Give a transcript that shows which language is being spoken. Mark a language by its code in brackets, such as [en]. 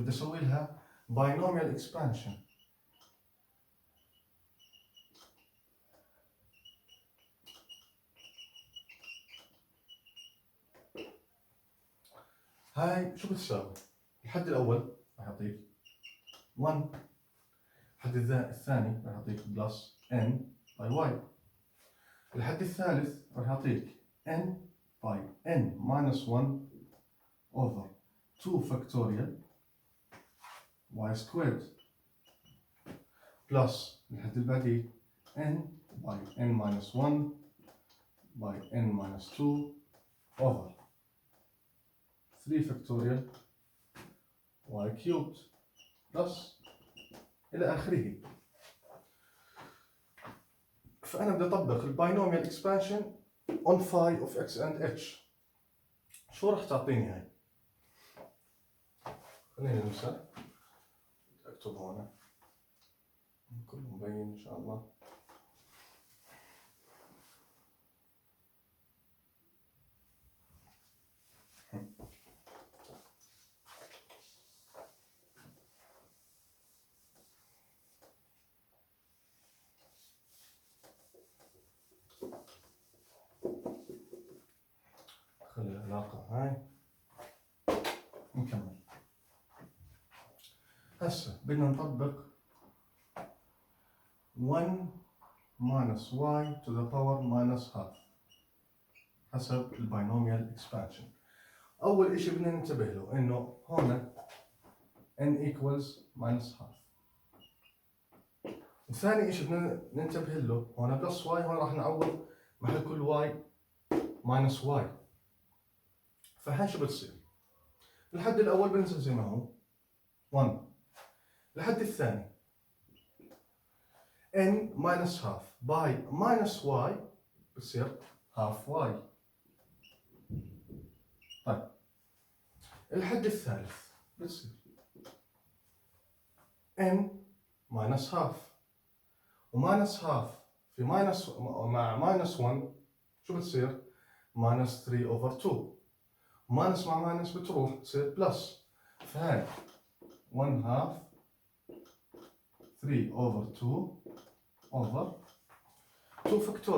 [ar] بدي اسوي لها [en] binomial expansion. [ar] هاي شو بتساوي؟ الحد الاول راح يعطيك 1، الحد الثاني راح يعطيك بلس n باي y، الحد الثالث راح يعطيك n باي n [en] minus 1 over 2 factorial y squared plus [ar] الحد البعدي [en] n by n minus 1 by n minus 2 over 3 factorial y cubed plus [ar] إلى آخره. فأنا بدي أطبق الباينوميال [en] expansion on phi of x and h. [ar] شو راح تعطيني هاي؟ خلينا نمسح، أكتب هون كله مبين إن شاء الله. خلي العلاقة هاي نكمل. هسه بدنا نطبق [en] 1 minus y to the power minus half [ar] حسب الباينوميال [en] expansion. [ar] أول إشي بدنا ننتبه له إنه هون [en] n equals minus half. [ar] وثاني إشي بدنا ننتبه له هون بلس y، هون راح نعوض محل كل y minus y. فهاي شو بتصير؟ الحد الأول بنزل زي ما هو 1، الحد الثاني [en] n minus half by minus y [ar] بصير half y. طيب الحد الثالث بصير [en] n minus half، [ar] وماينس half في ماينس مع ماينس 1 شو بتصير؟ [en] minus 3 over 2، [ar] ماينس مع ماينس بتروح تصير بلس. فهاي [en] 1 half 3 over 2 over 2 factorial